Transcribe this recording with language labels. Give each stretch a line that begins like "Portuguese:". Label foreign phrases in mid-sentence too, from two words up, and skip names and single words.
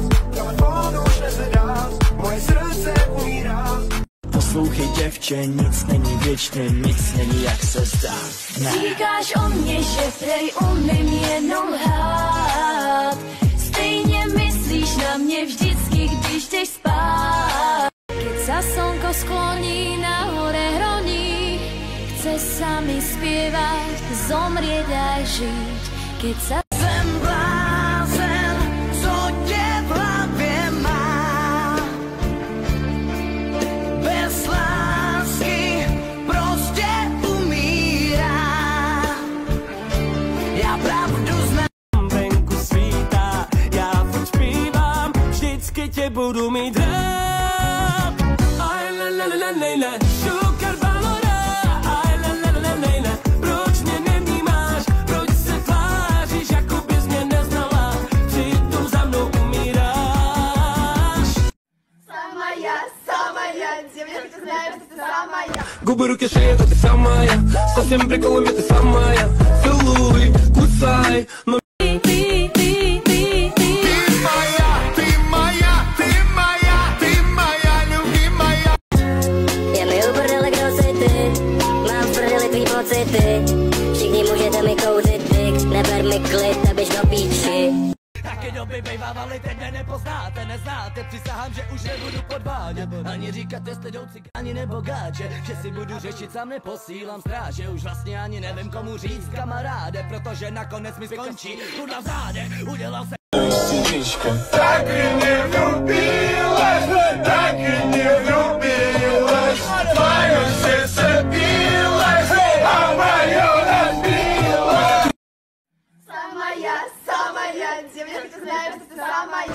Czech: Telefon už nezvedá, moje srdce umírá. Poslouchej děvče, nic není věčné, nic není jak se zdá. Ne. Říkáš o mně, že prej umím jenom lhát. Stejně myslíš na mě vždycky, když jdeš spát.
Slovak: Keď sa slnko skloní na hore hroní, chce sa mi spievať, zomrieť aj žiť. Keď sa
Czech: Jsem blázen, co tě v hlavě má. Bez lásky prostě umírá. Já pravdu znám. Venku svítá, já furt zpívám, vždycky tě budu mít rád. Aj la la la la la,
Romany: šukar balora. Aj la la la la la,
Czech: proč mě nevnímáš, proč se tváříš, jako bys mě neznala, přitom za mnou umíráš.
Russian: Самая, девочка, ты знаешь, что ты самая. Губы, руки, шея, это ты самая. Со всеми приколами ты самая. Целуй, кусай, но...
Czech: Je mi u prdele, kdo jsi ty, mám v prdeli tvý pocity. Všichni můžete mi kouřit dyk, neber mi klid, abyš do píči. Taky doby bejvávali, teď mě nepoznáte, neznáte, přísahám, že už nebudu podvádět. Ani říkat, jestli jdou cikáni nebo gáče, že si budu řešit, sám neposílám stráže. Už vlastně ani nevím, komu říct kamaráde, protože nakonec mi skončí kurva v zádech, udělal jsem.
Russian: Так и не влюбилась, так и не влюбилась. Твое сердце билось, а мое разбилось. Самая, девочка, ты знаешь, что ты самая.